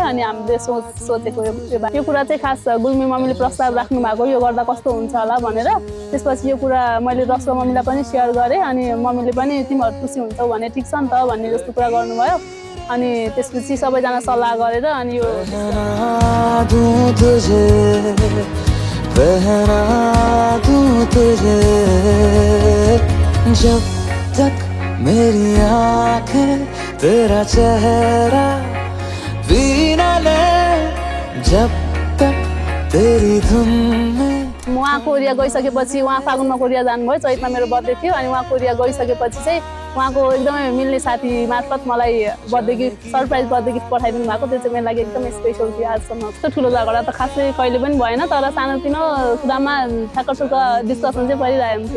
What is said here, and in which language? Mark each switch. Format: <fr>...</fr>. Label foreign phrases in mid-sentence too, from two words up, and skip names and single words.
<ne>अनि हामीले सोचेको यो कुरा चाहिँ खास गुल्मी मम्मीले प्रस्ताव राख्नु भएको, यो गर्दा कस्तो हुन्छ होला भनेर। त्यसपछि यो कुरा मैले रसको मम्मीलाई पनि सेयर गरेँ, अनि मम्मीले पनि तिमीहरू खुसी हुन्छौ भने ठिक छ नि त भन्ने जस्तो कुरा गर्नुभयो। अनि त्यसपछि सबैजना सल्लाह गरेर अनि यो</ne> <hi>जब तक मेरी आँखें तेरा चेहरा भी न ले, जब तक तेरी धुन में।</hi> <ne>उहाँ कोरिया गइसकेपछि उहाँ फागुनमा कोरिया जानुभयो, चैतमा मेरो बर्थडे थियो। अनि उहाँ कोरिया गइसकेपछि चाहिँ उहाँको एकदमै मिल्ने साथी मार्फत मलाई</ne> <en>birthday gift surprise birthday gift</en> <ne>पठाइदिनु भएको। त्यो चाहिँ मेरो लागि एकदमै स्पेसल थियो आजसम्म। त्यस्तो ठुलो झगडा त खासै कहिले पनि भएन, तर सानोतिनो कुरामा ठ्याक्क डिस्कसन चाहिँ परिरहेको थियो।</ne>